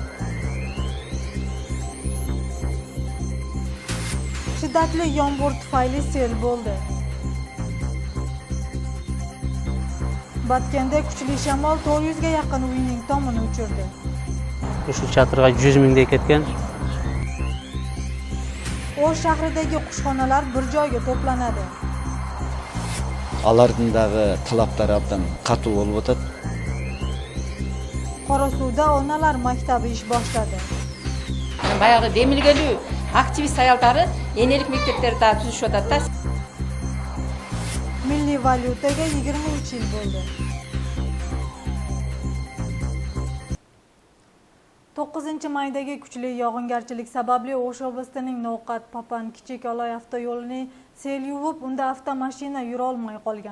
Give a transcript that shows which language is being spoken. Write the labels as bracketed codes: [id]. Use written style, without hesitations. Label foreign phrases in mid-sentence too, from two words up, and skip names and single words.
[uz] Shiddatli yomg'ir tufayli sel bo'ldi. Batkanda kuchli shamol 400 ga yaqin uyning tomini uchirdi. Shu chatirga 100 mingdek ketgan. O'sh shahridagi qushxonalar bir joyga to'planadi. [ky] Алардындагы талаптар абдан катуу болуп атат. [uz] Qorasuvda onalar maktabi ish boshladi. [ky] Баягы демилгелүү активист аялдары энелик мектептерди түзүшүп атат да. [uz] Milliy valyutaga 23 yil bo'ldi. 9-maydagi kuchli yog'ingarchilik sababli O'sh oblastining No'qat Papan kichik Oloy avtoyo'lini sel yuvib, unda avtomashina yura olmay qolgan.